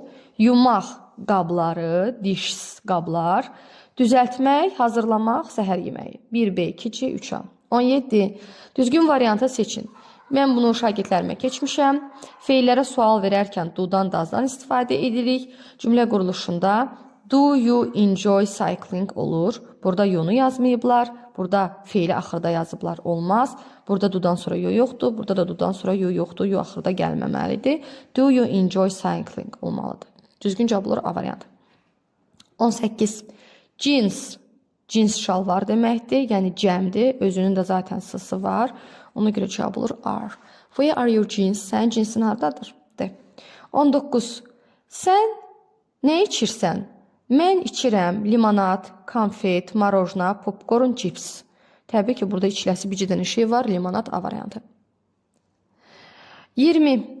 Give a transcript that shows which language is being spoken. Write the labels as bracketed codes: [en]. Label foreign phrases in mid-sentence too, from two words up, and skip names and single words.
[az] Yumaq, qabları, diş qablar. Düzəltmək, hazırlamaq, səhər yeməyi. 1B, 2C, 3A. 17. Düzgün variantı seçin. Mən bunu şagirdlərimə keçmişəm. Feillərə sual verərkən do-dan, does-dan istifadə edirik. Cümlə quruluşunda [en] do you enjoy cycling [az] olur. Burada you-nu yazmayıblar. Burada feili axırda yazıblar. Olmaz. Burada do-dan sonra you yoxdur. Burada da do-dan sonra you yoxdur. You axırda gəlməməlidir. [en] Do you enjoy cycling olmalıdır. [az] Düzgün cavab olur A variantı. 18. Jeans. Jeans şalvar deməkdir, yəni cəmdir. Özünün də zaten sısı var. Ona görə cavab olur are. [en] Where are your jeans? [az] Sənin cinsin hardadır? De. 19. Sən nə içirsən? Mən içirəm limonad, konfet, marojna, popcorn, cips. Təbii ki, burada içiləsi bir dənə şey var. Limonad A variantı. 20.